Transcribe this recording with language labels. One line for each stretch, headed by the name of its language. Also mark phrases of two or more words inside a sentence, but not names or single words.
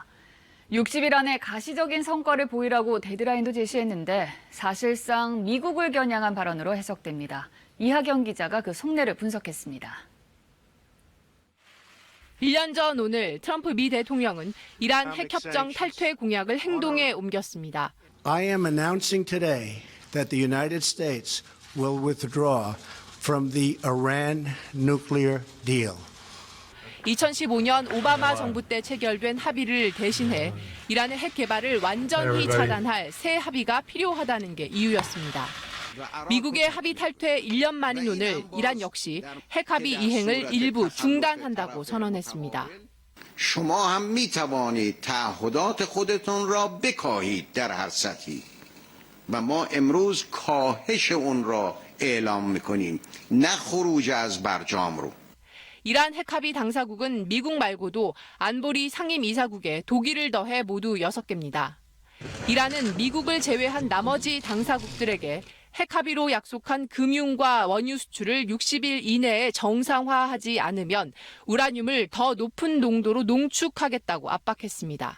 Korean: 60일 안에 가시적인 성과를 보이라고 데드라인도 제시했는데 사실상 미국을 겨냥한 발언으로 해석됩니다. 이하경 기자가 그 속내를 분석했습니다. 1년 전 오늘 트럼프 미 대통령은 이란 핵협정 탈퇴 공약을 행동에 옮겼습니다.
English: I am announcing today that the United States will withdraw from the Iran nuclear deal.
Korean: 2015년 오바마 정부 때 체결된 합의를 대신해 이란의 핵 개발을 완전히 차단할 새 합의가 필요하다는 게 이유였습니다. 미국의 합의 탈퇴 1년 만인 오늘 이란 역시 핵 합의 이행을 일부 중단한다고 선언했습니다.
Persian: شما هم میتوانید تعهدات خودتون را بکاهید در هر سطحی و ما امروز کاهش اون را اعلام میکنیم نه خروج از برجام رو.
Korean: 이란 핵합의 당사국은 미국 말고도 안보리 상임이사국에 독일을 더해 모두 6개입니다. 이란은 미국을 제외한 나머지 당사국들에게 핵합의로 약속한 금융과 원유 수출을 60일 이내에 정상화하지 않으면 우라늄을 더 높은 농도로 농축하겠다고 압박했습니다.